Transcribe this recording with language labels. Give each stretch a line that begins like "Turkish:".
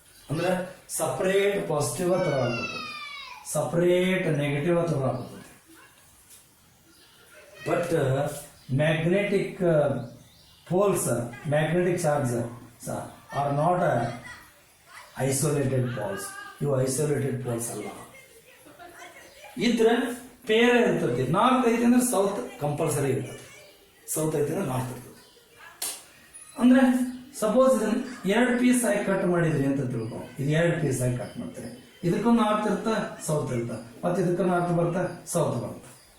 Kannada: ಅಂದ್ರೆ separate positive ತಗೊಳ್ಬೇಕು, separate negative ತಗೊಳ್ಬೇಕು.
English: But magnetic poles, magnetic charges are not isolated poles.
Kannada: ಇವು isolated poles ಅಲ್ಲ. ಇದ್ರೆ ಪೇರ್ ಇರ್ತದೆ. ನಾರ್ತ್ ಐತಿ ಅಂದ್ರೆ ಸೌತ್ ಕಂಪಲ್ಸರಿ ಇರ್ತದೆ, ಸೌತ್ ಐತಿ ಅಂದ್ರೆ ನಾರ್ತ್ ಇರ್ತದೆ. ಅಂದ್ರೆ ಸಪೋಸ್ ಇದನ್ನ 2 ಪೀಸ್ ಆಗಿ ಕಟ್ ಮಾಡಿದ್ರಿ ಅಂತ ತಿಳ್ಕೊ. ಇದು 2 ಪೀಸ್ ಆಗಿ ಕಟ್ ಮಾಡ್ತಾರೆ. ಇದಕ್ಕೂ ನಾರ್ತ್ ಇರ್ತ, ಸೌತ್ ಇರ್ತ, ಮತ್ತೆ ಇದಕ್ಕೂ ನಾರ್ತ್ ಬರ್ತಾ, ಸೌತ್ ಬರ್ತಾ.